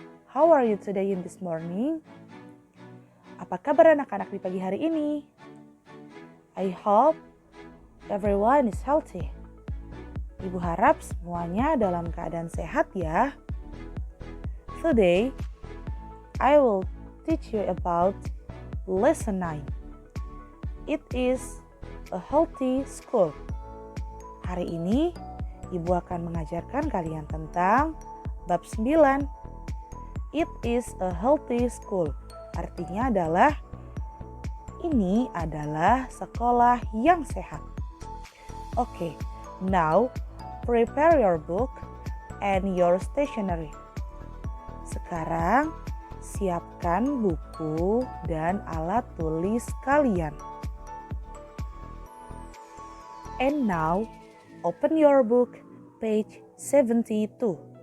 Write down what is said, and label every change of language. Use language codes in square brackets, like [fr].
[en] How are you today in this morning? [id] Apa kabar anak-anak di pagi hari ini? [en] I hope everyone is healthy. [id] Ibu harap semuanya dalam keadaan sehat ya. [en] Today, I will teach you about lesson 9. It is a healthy school. [id] Hari ini, Ibu akan mengajarkan kalian tentang bab 9. [en] It is a healthy school. [id] Artinya adalah ini adalah sekolah yang sehat. [en] Okay, now prepare your book and your stationery. [id] Sekarang, siapkan buku dan alat tulis kalian. [en] And now, open your book, page 72.